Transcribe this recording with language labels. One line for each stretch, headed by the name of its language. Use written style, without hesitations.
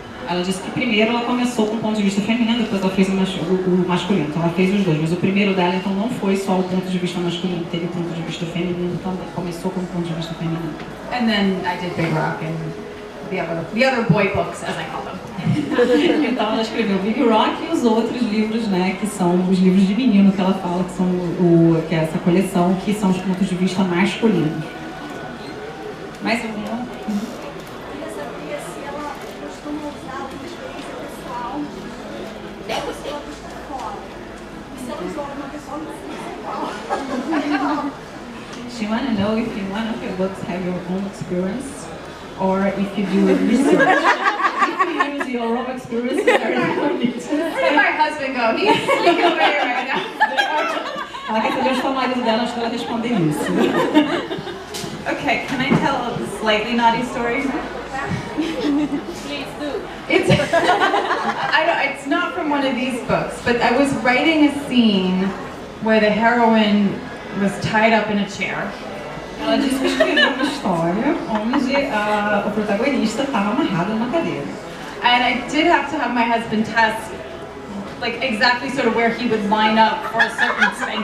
Portuguese: Ela disse que primeiro ela começou com o ponto de vista feminino, depois ela fez o masculino. Então ela fez os dois, mas o primeiro dela então não foi só o ponto de vista masculino, teve o ponto de vista feminino também. Começou com o ponto de vista feminino.
English: And then I did Big Rock and the other boy books, as I call them.
Portuguese: Então ela escreveu Big Rock e os outros livros, né, que são os livros de menino que ela fala, que são que é essa coleção, que são os pontos de vista masculinos. Mais alguma? Eu sabia se ela costuma usar uma experiência pessoal da pessoa que está fora. E se ela usou uma pessoa pessoal.
English: She wants to know if in one of your books have your own experience or if you do research. If you use your own experience, Where did my husband go? He's sneaking away right now.
Portuguese: Ela quer saber o marido dela antes dela responder isso.
English: Okay, can I tell a slightly naughty story? Please do. It's not from one of these books, but I was writing a scene where the heroine was tied up in a chair.
Portuguese: Ela disse que escreveu uma história onde o protagonista estava amarrado numa cadeira.
English: And I did have to have my husband test like exactly sort of where he would line up for a certain spanking.